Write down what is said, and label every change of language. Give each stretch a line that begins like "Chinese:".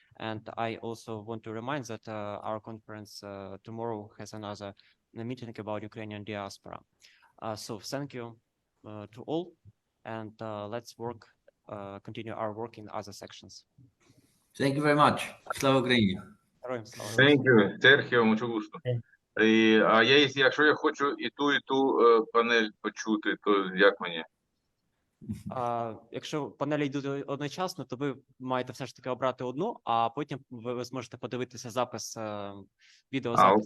English: And I also want to remind that our conference tomorrow has another meeting about Ukrainian diaspora. So thank you to all, and let's continue our work in other sections. Thank you very much. Slava Ukraini. Thank you, Sergio,
Spanish: mucho gusto.
Ukrainian: Якщо я хочу і ту панель почути, то як мені? Якщо панелі йдуть одночасно, то ви маєте все ж таки обрати одну, а потім ви зможете подивитися запис відеозапис.